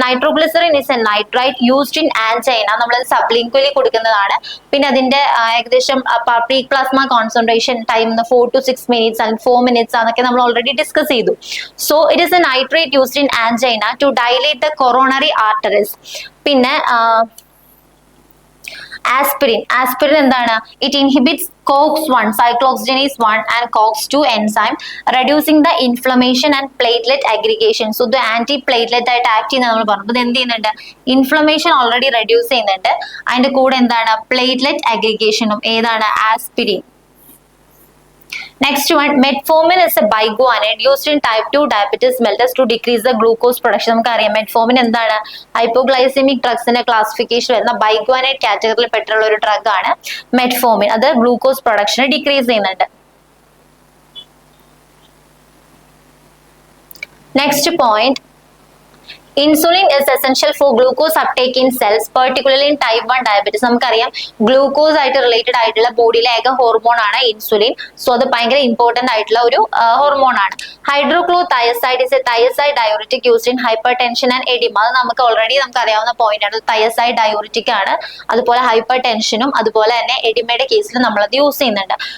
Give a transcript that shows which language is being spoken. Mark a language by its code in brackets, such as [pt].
[en] Nitroglycerin is a nitrite used in angina. [ml] നമ്മൾ സബ്ലിങ്ക്വലി കൊടുക്കുന്നതാണ്. പിന്നെ അതിന്റെ ഏകദേശം peak plasma concentration time 4 to 6 minutes and 4 minutes ആണെന്നൊക്കെ നമ്മൾ ഓൾറെഡി ഡിസ്കസ് ചെയ്തു. [en] So it is a nitrate used in angina to dilate the coronary arteries. [ml] പിന്നെ aspirin എന്താണ്? [en] It inhibits COX-1, cyclooxygenase 1 and COX-2 enzyme, reducing the inflammation and platelet aggregation. [ml] So the anti-platelet ആയിട്ട് act ചെയ്യുന്ന നമ്മൾ പറഞ്ഞു. ഇത് എന്ത് ചെയ്യുന്നുണ്ട്? Inflammation already reduce ചെയ്യുന്നുണ്ട്. അതിന്റെ കൂടെ എന്താണ്? പ്ലേറ്റ്ലെറ്റ് അഗ്രിഗേഷനും. ഏതാണ്? Aspirin. [en] Next one, metformin is a biguanide used in type 2 diabetes mellitus to decrease the glucose production. [ml] നമുക്കറിയാം മെറ്റ്ഫോമിൻ എന്താണ്? ഹൈപ്പോഗ്ലൈസെമിക് ഡ്രഗ്സിന്റെ ക്ലാസിഫിക്കേഷൻ വരുന്ന ബൈഗ്വാനൈഡ് കാറ്റഗറിയിൽ പെട്ടുള്ള ഒരു ഡ്രഗ് ആണ് മെറ്റ്ഫോമിൻ. അത് ഗ്ലൂക്കോസ് പ്രൊഡക്ഷനെ ഡിക്രീസ് ചെയ്യുന്നുണ്ട്. [en] Next point, insulin is essential for glucose uptake in cells, particularly in type 1 diabetes. [ml] നമുക്കറിയാം glucose ആയിട്ട് റിലേറ്റഡ് ആയിട്ടുള്ള ബോഡിയിലെ ഏക ഹോർമോൺ ആണ് ഇൻസുലിൻ. സോ അത് ഭയങ്കര ഇമ്പോർട്ടന്റ് ആയിട്ടുള്ള ഒരു ഹോർമോൺ ആണ്. [en] Hydrochlorothiazide is a thiazide diuretic used in hypertension and oedema. [ml] അത് നമുക്ക് അറിയാവുന്ന പോയിന്റ് ആണ്. തയസൈഡ് ഡയോറിറ്റിക് ആണ്. അതുപോലെ ഹൈപ്പർ ടെൻഷനും അതുപോലെ തന്നെ എഡിമയുടെ കേസിൽ നമ്മളത് യൂസ് ചെയ്യുന്നുണ്ട്.